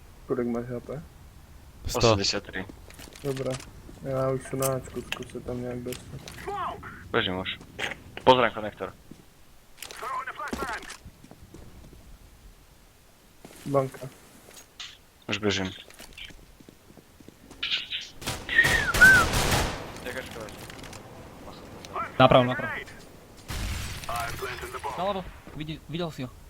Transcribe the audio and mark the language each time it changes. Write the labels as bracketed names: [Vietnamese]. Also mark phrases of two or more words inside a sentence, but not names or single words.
[Czech] Kolik máš HP? 100. 83. Dobrá. Já už jsem na háčku, zkus se tam nějak dostat. [Slovak] Bežím už. Pozriem konektor. Banka. Už bežím. Čakačka. Napravo. Nalevo, videl si ho.